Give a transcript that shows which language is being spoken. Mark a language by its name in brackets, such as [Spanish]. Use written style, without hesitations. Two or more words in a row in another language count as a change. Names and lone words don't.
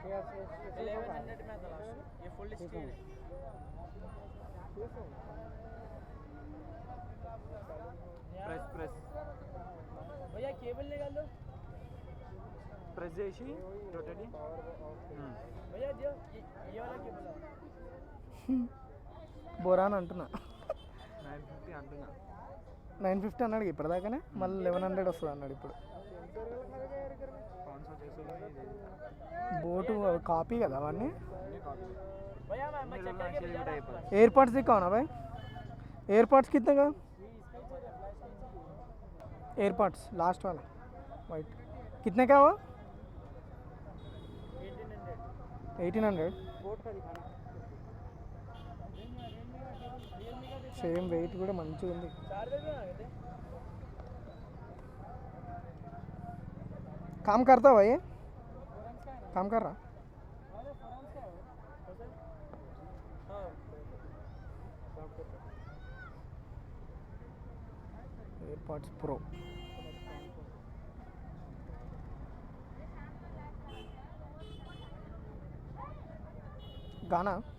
[Hindi] 1100 में आता लास्ट. ये [English] full steel [Hindi] है. [English] press press [Hindi] भैया केबल निकाल दो. प्रेस చేసి रोटेट भैया जो ये वाला केबल [Telugu] బోరాన్ అంటున్నా. 950 అంటున్నా. 950 అన్నాడు ఇప్పటిదాకానే, మళ్ళీ 1100 వస్తుంది అన్నాడు ఇప్పుడు. బోటు కాపీ కదా అవన్నీ. [Hindi] एयरपॉड्स दिखाओ ना भाई. एयरपॉड्स कितने का? एयरपॉड्स लास्ट वाला वाइट कितने का वो? 1800. [English] same weight [Telugu] కూడా మంచిగా ఉంది. [Hindi] काम करता भाई, काम कर रहा. एयरपॉड्स प्रो गाना.